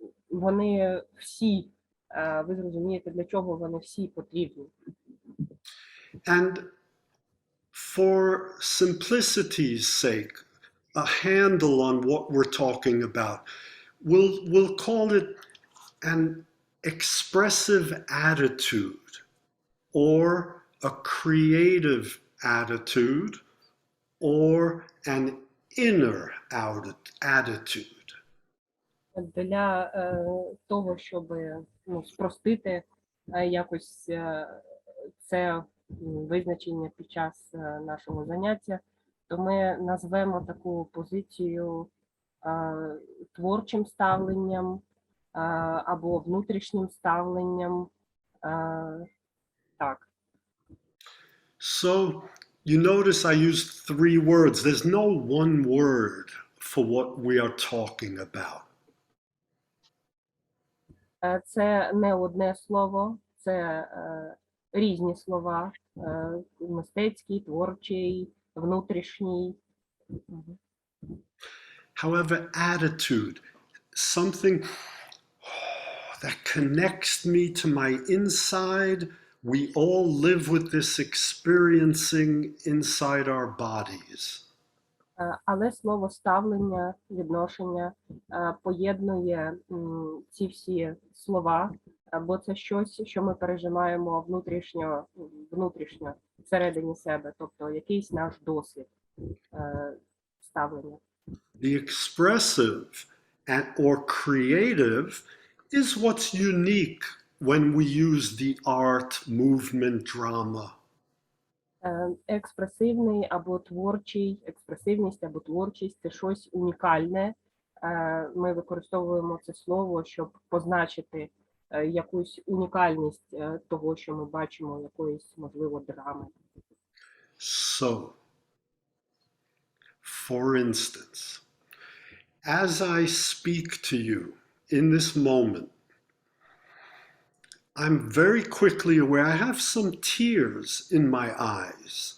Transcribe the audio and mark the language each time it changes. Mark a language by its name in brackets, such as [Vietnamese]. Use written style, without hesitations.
[Ukrainian] Вони всі, ви зрозумієте, для чого вони всі потрібні. [English] And for simplicity's sake, a handle on what we're talking about, we'll call it an expressive attitude or a creative attitude or an inner attitude. [Ukrainian] Для того, щоб спростити якось це визначення під час нашого заняття, то ми назвемо таку позицію творчим ставленням або внутрішнім ставленням. Так. [English] So you notice I used 3 words. There's no one word for what we are talking about. [Ukrainian] Це не одне слово, це різні слова. Мистецький, творчий, внутрішній. [English] However, attitude, something that connects me to my inside. We all live with this experiencing inside our bodies. [Ukrainian] Але слово ставлення, відношення поєднує ці всі слова, бо це щось, що ми переживаємо внутрішньо всередині себе, тобто якийсь наш досвід ставлення. [English] The expressive or creative is what's unique when we use the art, movement, drama. [Ukrainian] Експресивний або творчий, експресивність або творчість – це щось унікальне, ми використовуємо це слово, щоб позначити якусь унікальність того, що ми бачимо, якоїсь, можливо, драми. [English] So, for instance, as I speak to you in this moment, I'm very quickly aware I have some tears in my eyes.